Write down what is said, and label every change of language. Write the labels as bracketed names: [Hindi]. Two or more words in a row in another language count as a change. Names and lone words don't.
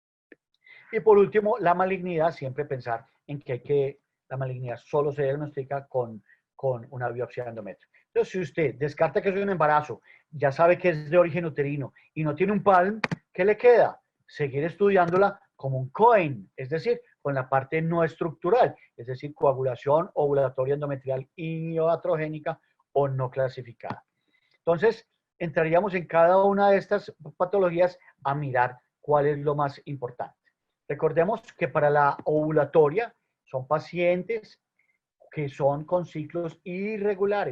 [Spanish] Y por último, la malignidad, siempre pensar en que la malignidad solo se diagnostica con una biopsia de endometrio. Entonces, si usted descarta que es un embarazo, ya sabe que es de origen uterino y no tiene un PALM, ¿qué le queda? Seguir estudiándola como un COEN, es decir, con la parte no estructural, es decir, coagulación ovulatoria endometrial iatrogénica o no clasificada. Entonces, entraríamos en cada una de estas patologías a mirar cuál es lo más importante. Recordemos que para la ovulatoria son pacientes que son con ciclos irregulares.